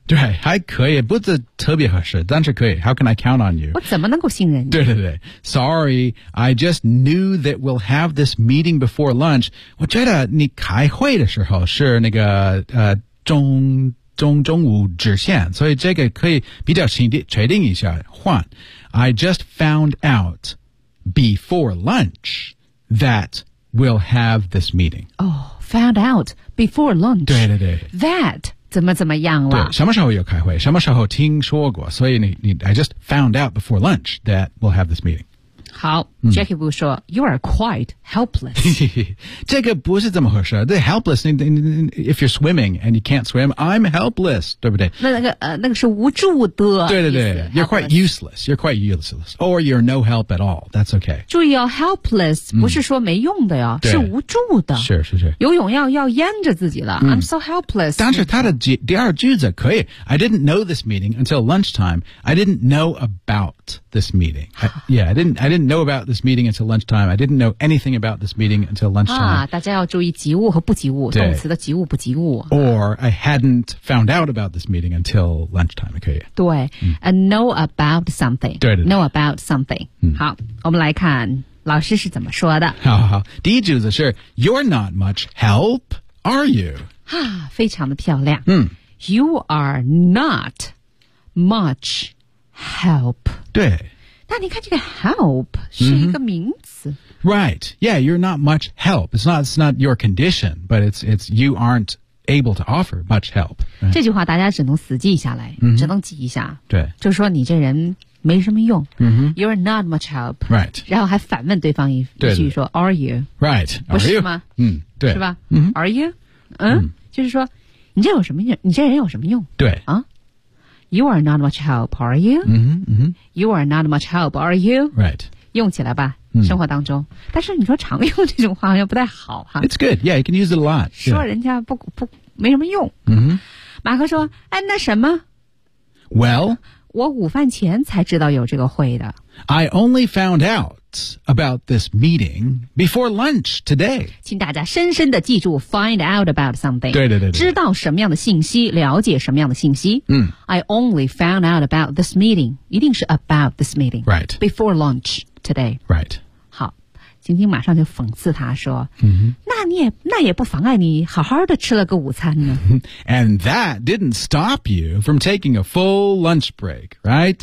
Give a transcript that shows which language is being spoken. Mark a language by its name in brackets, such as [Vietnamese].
[Chinese] 对，还可以，不是特别合适，但是可以。 [English] How can I count on you？ [Chinese] 我怎么能够信任你？对对对 [English] ，Sorry， I just knew that we'll have this meeting before lunch。 [Chinese] 我觉得你开会的时候是那个中午直线，所以这个可以比较确定一下换。 [English] I just found out before lunch。 That we'll have this meeting. Oh, found out before lunch. [Chinese] 对对对。 That 怎么怎么样了？对，什么时候有开会？什么时候听说过？所以你 [English] I just found out before lunch that we'll have this meeting. 好、嗯、，Jackie Wu 说 ， You are quite helpless. [Chinese] 这个不是这么回事。 [English] The helpless, if you're swimming and you can't swim, I'm helpless. [Chinese] 对不对？那个是无助的。对对对 [English] ，You're quite useless. You're quite useless, or you're no help at all. That's okay. [Chinese] 注意哦 ，helpless 不是说没用的呀、嗯，是无助的。是是是。游泳要淹着自己了。嗯、 [English] I'm so helpless. [Chinese] 但是他的第二句子可以。 [English] I didn't know this meeting until lunchtime. I didn't know about this meeting. I didn't know about this meeting until lunchtime. I didn't know anything about this meeting until lunchtime. [Chinese] 啊，大家要注意及物和不及物，动词的及物不及物。 [English] Or I hadn't found out about this meeting until lunchtime. [Chinese] 可以。对、嗯、， [English] a know about something. [Chinese] 对对。 [English] Know about something.、嗯、 [Chinese] 好，我们来看老师是怎么说的。好好，第一句子是 [English] You're not much help, are you? [Chinese] 啊，非常的漂亮。嗯 [English] ，You are not much help. [Chinese] 对。那你看这个 help 是一个名词、 [English] mm-hmm. Right, yeah, you're not much help. It's not your condition, but it's you aren't able to offer much help.、Right? [Chinese] 这句话大家只能死记下来、 mm-hmm. 只能记一下。对。就说你这人没什么用。 Mm-hmm. [English] You're not much help. Right. [Chinese] 然后还反问对方一句说 [English] are you? Right, are you? [Chinese] 不是吗、嗯、对。是吧、 mm-hmm. [English] Are you? 嗯。 [Chinese] 就是说你这人有什么用对。 [English] 啊You are not much help, are you? Mm-hmm, mm-hmm. You are not much help, are you? Right. [Chinese] 用起来吧、嗯、生活当中。但是你说常用这种话好像不太好哈。 [English] It's good. Yeah, you can use it a lot.、Yeah. [Chinese] 说人家不没什么用。 Mm-hmm. 马克说哎那什么 [English] Well, [Chinese] 我午饭前才知道有这个会的。 [English] I only found out about this meeting before lunch today. [Chinese] 请大家深深的记住 find out about something. 对对 对, 对。知道什么样的信息了解什么样的信息。嗯。 [English] I only found out about this meeting. [Chinese] 一定是 [English] about this meeting. Right. Before lunch today. Right. [Chinese] 好。晶晶马上就讽刺他说、 mm-hmm. 那也不妨碍你好好的吃了个午餐呢。 [English] And that didn't stop you from taking a full lunch break, right?